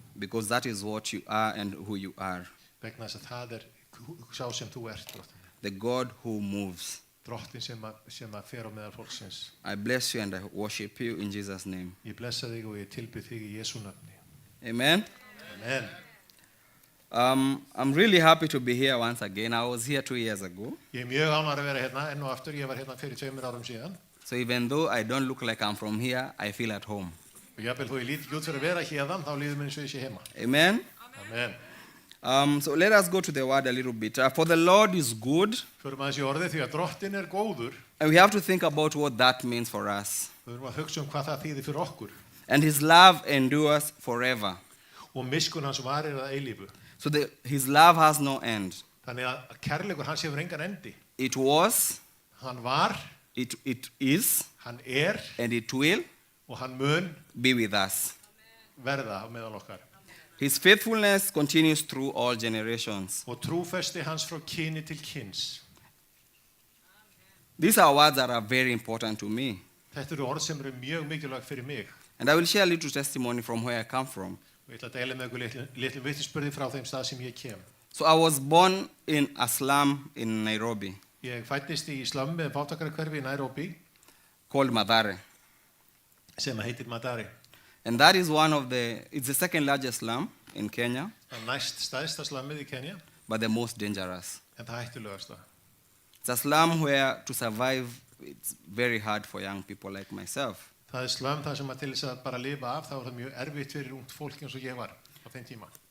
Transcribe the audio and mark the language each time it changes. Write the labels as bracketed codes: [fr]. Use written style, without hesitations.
[en] because that is what you are and who you are. [is] Vegna þess að það sá sem þú ert, drottin minn. [en] The God who moves. [is] Drottin sem að fer á meðal fólksins. [en] I bless you and I worship you in Jesus' name. [is] Ég blessa þig og ég tilbyð þig í Jesú nafni. Amen. Amen. [en] I'm really happy to be here once again. I was here 2 years ago. [is] Ég mjög ánægður að vera hérna enn og aftur. Ég var hérna fyrir 2 árum síðan. [en] So even though I don't look like I'm from here, I feel at home. [is] Og jafnvel þó ég líti ekki út fyrir að vera hérðan, þá líður mér eins og ég sé heima. Amen. Amen. [en] So let us go to the word a little bit. For the Lord is good, [is] Förum aðeins í orðið því að drottin góður. [en] and we have to think about what that means for us. [is] Við þurfum að hugsa hvað það þýðir fyrir okkur. [en] And His love endures forever. [is] Og miskun hans varir að eilífu. [en] So His love has no end. [is] Þannig að kærleikur hans hefur engan endi. [en] It was, [is] Hann var, [en] it is, [is] hann [en] and it will [is] og hann mun [en] be with us. [is] verða á meðal okkar. [en] His faithfulness continues through all generations. [is] Og trúfesti hans frá kyni til kyns. [en] These are words that are very important to me. [is] Þetta eru orð sem eru mjög mikilvæg fyrir mig. [en] And I will share a little testimony from where I come from. [is] Og ég ætla að deila með ykkur litlu vitnisburði frá þeim stað sem ég kem. [en] So I was born in a slum in Nairobi [is] Ég fæddist í slömmi eða fátækrahverfi í Nairobi [en] called Mathare. [is] sem heitir Madari. [en] And that is it's the second largest slum in Kenya, [is] Það næst stæðsta slammið í Kenya, [en] but the most dangerous. [is] en það hættulegasta. [en] It's a slum where to survive, it's very hard for young people like myself. [is] Það slömm það sem að til þess að bara lifa af, þá það mjög erfitt fyrir ungt fólk eins og ég var á þeim tíma.